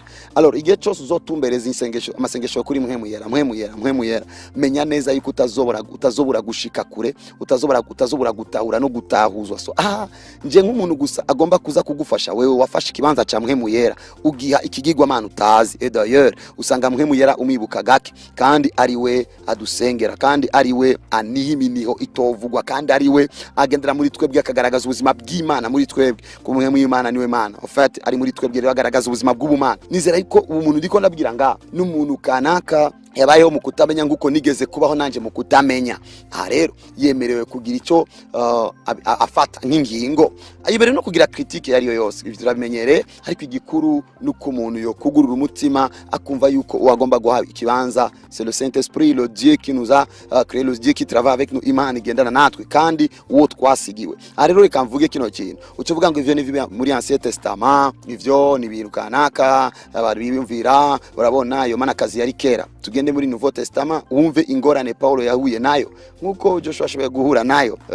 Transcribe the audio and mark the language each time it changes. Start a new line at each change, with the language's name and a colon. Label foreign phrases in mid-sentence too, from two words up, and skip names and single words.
Rundi: Alors igihe cyose uzotumbereza insengesho, amasengesho kuri mpemu yera, menya neza yuko utazobura gushika kure, utazobura gutahura no gutahuzwa. So nje nk'umuntu gusa agomba kuza kugufasha wewe wafashe kibanza ca mpemu yera, ugiha ikigirwa mana utazi. Et d'ailleurs usanga mpemu yera umibuka gake, kandi ari we adusengera, kandi ari we anihiminiho itovugwa, kandi ari we agendera muri twebwe akagaragaza ubuzima bw'Imana muri twebwe. Ku mpemu y'Imana niwe Mana,
French: en fait
Rundi: ari muri twebwe rero agaragaza ubuzima bw'ubumana. Nizera yuko umuntu ndiko ndabwira nga n'umuntu kanaka yabayeho mu kutamenya nguko nigeze kubaho nanje mu kutamenya. Aha rero yemerewe kugira icyo afata nk'ingingo, ayibere no kugira critique yari yo yose, ibyo turamenyere. Ariko igikuru nuko umuntu yo kugurura umutima akumva yuko uwagomba guha ikibanza
French: c'est le Saint-Esprit, le Dieu qui nous a créé, le Dieu qui travaille avec nous,
Rundi: Imana igendana natwe kandi uwo twasigiwe. Aha rero reka mvuge kino kintu, ucuvuga ngo ivyo ni muri Ancien Testament, ivyo ni bintu kanaka abantu biyumvira, urabona iyo mana kazi yari kera. Tugende muri Nouveau Testament wumve ingorane Paulo yahuye nayo nkuko Joshua ashoboye guhura nayo.